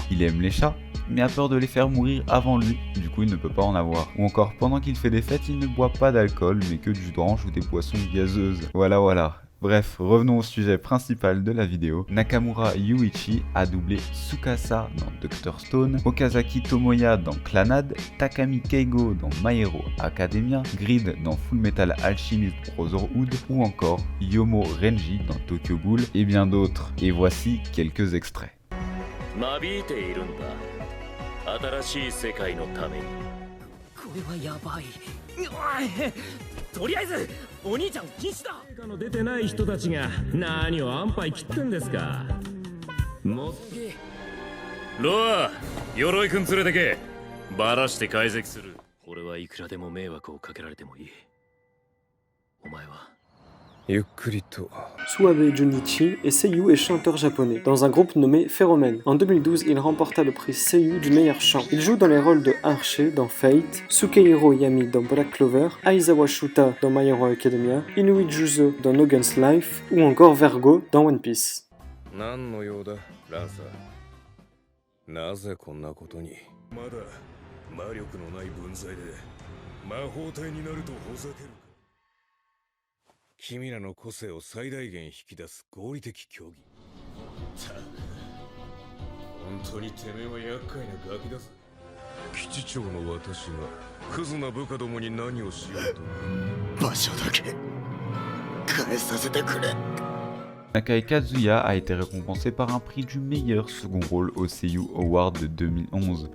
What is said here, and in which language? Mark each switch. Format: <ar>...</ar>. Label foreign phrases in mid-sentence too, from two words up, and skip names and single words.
<fr>Il aime les chats, mais a peur de les faire mourir avant lui, du coup il ne peut pas en avoir. Ou encore, pendant qu'il fait des fêtes, il ne boit pas d'alcool, mais que du jus d'orange ou des boissons gazeuses. Voilà. Bref, revenons au sujet principal de la vidéo. Nakamura Yuichi a doublé Tsukasa dans Dr Stone, Okazaki Tomoya dans Clannad, Takami Keigo dans My Hero Academia, Grid dans Full Metal Alchemist Brotherhood ou encore Yomo Renji dans Tokyo Ghoul et bien d'autres. Et voici quelques extraits.</fr> <ja>これはやばい。とりあえずお兄ちゃん禁止だ。出てない人たちが何を安牌切ってんですか。もっロア、鎧くん連れてけ。バラして解析する。俺はいくらでも迷惑をかけられてもいい。お前はゆっくりと。</ja> <fr>Suabe Junichi est seiyuu et chanteur japonais, dans un groupe nommé Phéromen. En 2012, il remporta le prix seiyuu du meilleur chant. Il joue dans les rôles de Archie dans Fate, Sukehiro Yami dans Black Clover, Aizawa Shuta dans My Hero Academia, Inui Juzo dans No Guns Life, ou encore Vergo dans One Piece.</fr> <ja>何の用だ、ランサー。なぜこんなことに。まだ魔力のない分際で魔法体になるとほざけるか。君らの個性を最大限引き出す合理的競技。本当にてめえは厄介なガキだぞ。基地長の私がクズな部下どもに何をしようと。場所だけ変えさせてくれ。</ja> <fr>Nakai Kazuya a été récompensé par un prix du meilleur second rôle au Seiyu Award de 2011.</fr>